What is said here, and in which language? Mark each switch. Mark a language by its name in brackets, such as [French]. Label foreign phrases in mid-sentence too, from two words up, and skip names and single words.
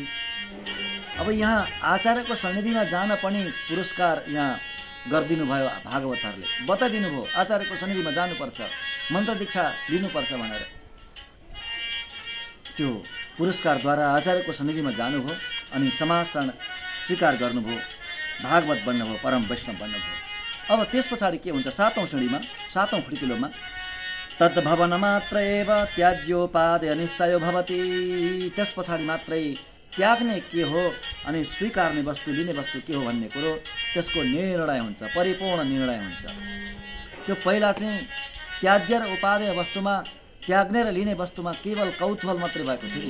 [Nepali] अब यहाँ आचार्यको सन्निधिमा जान पनि पुरस्कार यहाँ गरिदिनु भयो भागवतहरूले, बताइदिनु भयो आचार्यको सन्निधिमा जानुपर्छ, मन्त्र दीक्षा लिनुपर्छ भनेर। त्यो पुरस्कारद्वारा आचार्यको सन्निधिमा जानुभयो अनि समाश्रयण स्वीकार गर्नुभयो, भागवत बन्नुभयो, परम वैष्णव बन्नुभयो। अब त्यस पछाडि के हुन्छ, सातौँ श्रेणीमा, सातौँ खुड्किलोमा, [Sanskrit] तद्भवन मात्र एव त्याज्योपादेय निश्चयो भवति। [Nepali] त्यस पछाडि मात्रै त्याग्ने के हो अनि स्वीकार्ने वस्तु, लिने वस्तु के हो भन्ने कुरो, त्यसको निर्णय हुन्छ, परिपूर्ण निर्णय हुन्छ। त्यो पहिला चाहिँ त्याज्य र उपादेय वस्तुमा, त्याग्ने र लिने वस्तुमा केवल कौतूहल मात्रै भएको थियो।